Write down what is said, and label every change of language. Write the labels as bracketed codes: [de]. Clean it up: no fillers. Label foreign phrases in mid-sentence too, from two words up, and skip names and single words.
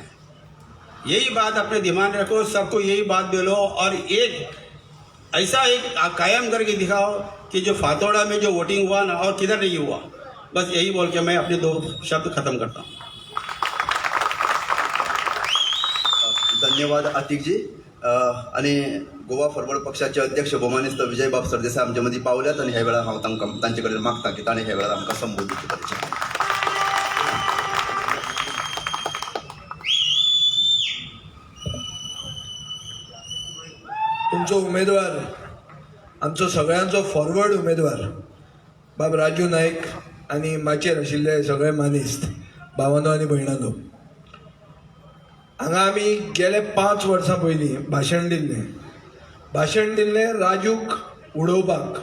[hi] यही बात अपने दिमाग में रखो, सबको यही बात बोलो, और एक ऐसा एक कायम करके दिखाओ कि जो फातोड़ा में जो वोटिंग हुआ ना, और किधर नहीं हुआ। बस यही बोल के मैं अपने 2 शब्द खत्म करता हूँ। धन्यवाद अतिकजी. [kok] आणि गोवा फॉरवर्ड पक्षाचे अध्यक्ष भौमानिस्त विजयबाब सरदेसाय आमच्या मध्ये पावल्यात, आणि ह्या वेळा हांव तांकां तांचे कडेन मागता की ताणें ह्या वेळार आमकां संबोधीत करचें. तुमचो उमेदवार, आमचो सगळ्यांचो फॉरवर्ड उमेदवार बाब राजू नाईक आनी माचेर आशिल्ले सगळे मानिस्त भावांनो आनी भयणांनो, हांगा आमी गेले 5 वर्सां पयलीं भाशण दिल्लें राजूक उडोवपाक.